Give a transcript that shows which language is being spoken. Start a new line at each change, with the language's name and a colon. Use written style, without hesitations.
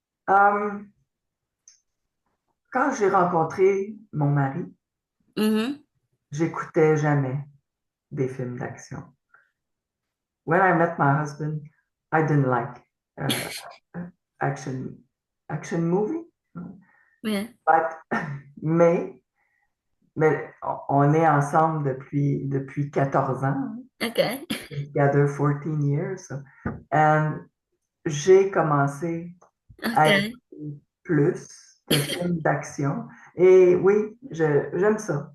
French: Euh, Quand j'ai rencontré mon mari, Mhm. j'écoutais jamais des films d'action.
English: When I met my husband, I didn't like uh, action action movie.
French: Oui. But, mais, mais on est ensemble depuis 14 ans.
English: Ok, Together 14 years. And
French: j'ai commencé à
English: ok,
French: écouter plus de films d'action. Et oui, j'aime ça.